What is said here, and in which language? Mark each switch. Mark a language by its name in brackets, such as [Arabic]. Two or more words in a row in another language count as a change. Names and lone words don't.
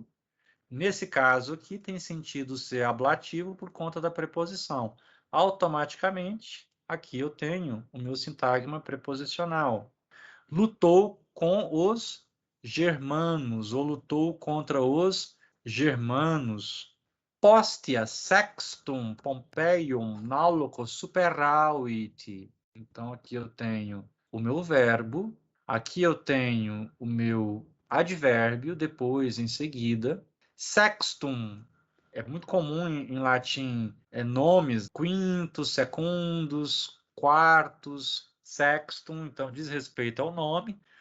[Portuguese] Nesse caso aqui, tem sentido ser ablativo por conta da preposição. Automaticamente, aqui eu tenho o meu sintagma preposicional. Lutou com os germanos, ou lutou contra os germanos. [Latin] Postia, sextum, Pompeium, nauloco, superavit. [Portuguese] Então, aqui eu tenho o meu verbo, aqui eu tenho o meu advérbio, depois, em seguida. Sextum, é muito comum em latim, nomes, quintos, secundos, quartos, sextum, então diz respeito ao nome.